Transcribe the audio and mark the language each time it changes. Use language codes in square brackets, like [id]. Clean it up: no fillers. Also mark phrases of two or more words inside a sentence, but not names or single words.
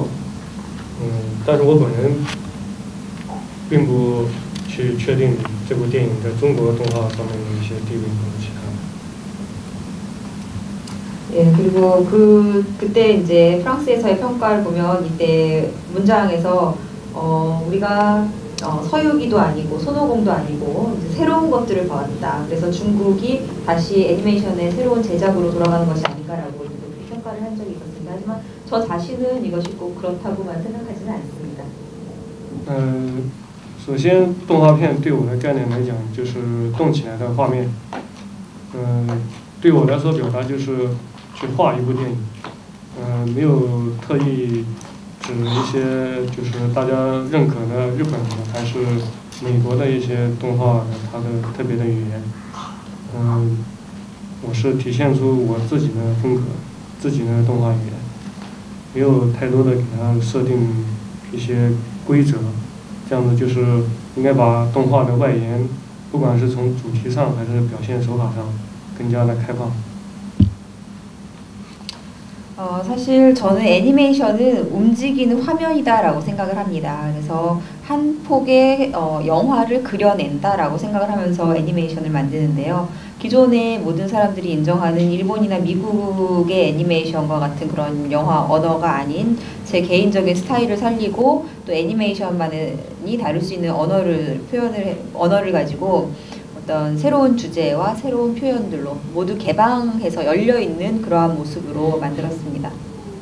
[zh] 但是我本人并不去确定这部电影在中国动画上面的一些地位和其他。 [ko] 예, 그리고 그때 이제 프랑스에서의 평가를 보면 이때 문장에서 우리가 서유기도 아니고 손오공도 아니고 이제 새로운 것들을 봐왔다. 그래서 중국이 다시 애니메이션의 새로운 제작으로 돌아가는 것이 아닌가라고 평가를 한 적이 있었습니다. 하지만 저 자신은 이것이 꼭 그렇다고만 생각하지는 않습니다. [zh] 首先动画片对我的概念来讲，就是动起来的画面。对我来说表达就是 去画一部电影，没有特意指一些就是大家认可的日本的还是美国的一些动画的它的特别的语言，我是体现出我自己的风格，自己的动画语言，没有太多的给它设定一些规则，这样子就是应该把动画的外延，不管是从主题上还是表现手法上，更加的开放。 [ko] 사실 저는 애니메이션은 움직이는 화면이다라고 생각을 합니다. 그래서 한 폭의 영화를 그려낸다라고 생각을 하면서 애니메이션을 만드는데요. 기존의 모든 사람들이 인정하는 일본이나 미국의 애니메이션과 같은 그런 영화 언어가 아닌 제 개인적인 스타일을 살리고 또 애니메이션만이 다룰 수 있는 언어를 가지고 어떤 새로운 주제와 새로운 표현들로 모두 개방해서 열려 있는 그러한 모습으로 만들었습니다.